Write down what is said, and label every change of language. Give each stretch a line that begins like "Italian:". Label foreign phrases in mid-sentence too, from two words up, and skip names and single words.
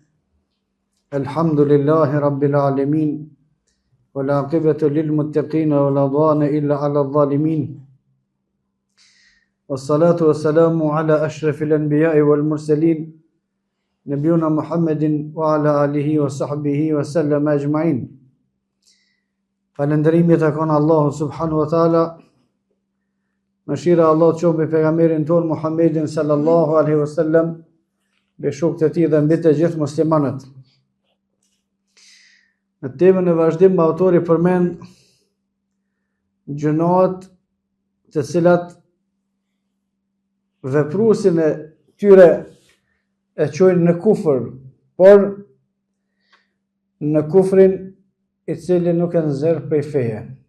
Arabic: الحمد لله رب العالمين والعاقبة للمتقين ولا عدوان إلا على الظالمين والصلاة والسلام على أشرف الأنبياء والمرسلين نبينا محمد وعلى آله وصحبه وسلم أجمعين.
Albanian: Falënderimi takon Allahu
Arabic: سبحانه وتعالى.
Albanian: Mëshira e Allahut qoftë mbi pejgamberin ton Muhammedin
Arabic: صلى الله عليه وسلم,
Albanian: mbi shokët e tij dhe mbi të gjithë muslimanët. Në temën e vazhdim autori përmend gjunat të cilat vepruesin e tyre e çojnë në kufër, por në kufrin i cili nuk e nxjerr prej feje.